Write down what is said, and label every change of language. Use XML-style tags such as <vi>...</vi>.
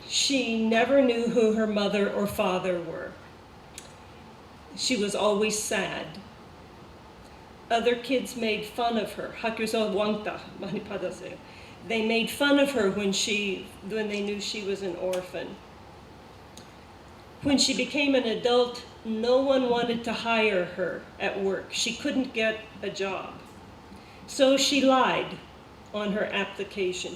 <en>She never knew who her mother or father were. She was always sad. Other kids made fun of her.</en> <ko>학교에서 왕따 많이 받았어요.</ko> <en>They made fun of her when they knew she was an orphan. When she became an adult, no one wanted to hire her at work. She couldn't get a job. So she lied on her application.</en>